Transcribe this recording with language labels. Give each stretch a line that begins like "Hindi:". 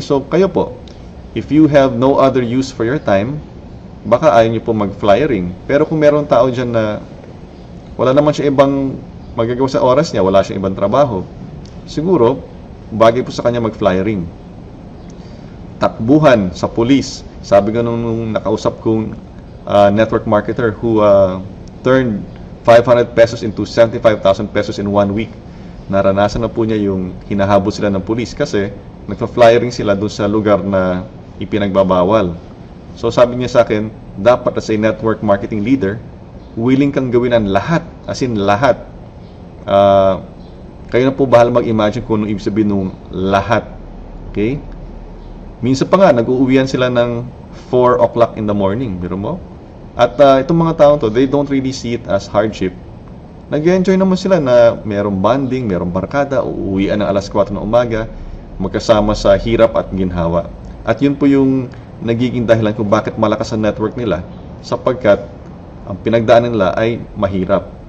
English: So kayo po, if you have no other use for your time,
Filipino: baka ayaw niyo po
English: mag-flyering.
Filipino: Pero kung meron tao dyan na wala naman siya ibang magagawa sa oras niya, wala siyang ibang trabaho, siguro, bagay po sa kanya mag-flyering. Takbuhan sa police. Sabi ko nung nakausap kong network marketer
English: who turned 500 pesos into 75,000 pesos in 1 week.
Filipino: Naranasan na po niya yung hinahabol sila ng police kasi nagpa-flyering sila doon sa lugar na ipinagbabawal. So sabi niya sa akin, dapat
English: as a network marketing leader,
Filipino: willing kang gawin ang lahat, as in lahat. Kayo na po bahala mag-imagine kung anong ibig sabihin ng lahat. Okay? Minsan pa nga, nag-uuwian sila ng 4 o'clock in the morning, biro mo? At itong mga taong to,
English: they don't really see it as hardship.
Filipino: Nag-enjoy naman sila na merong bonding, merong barkada, uuwian ng alas 4 ng umaga, magkasama sa hirap at ginhawa. At yun po yung nagiging dahilan kung bakit malakas ang network nila, sapagkat ang pinagdaanan nila ay mahirap.